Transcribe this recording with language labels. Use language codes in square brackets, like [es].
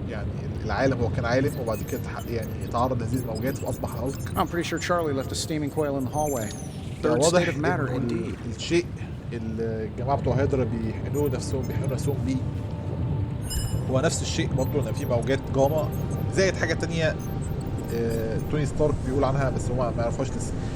[ar] يعني العالم هو كان عالم وبعد كده يعني تعرض لهذه الموجات فاصبح هالك. [en] I'm pretty sure Charlie left a steaming coil in the hallway. Third [ar] واضح [en] state of matter indeed. [ar] الشيء اللي الجماعه بتوع هيدرا بيحقنوا نفسهم بيه هو نفس الشيء برضه، ان في موجات جاما زائد حاجه تانية توني ستارك بيقول عنها بس هو ما يعرفهاش لسه.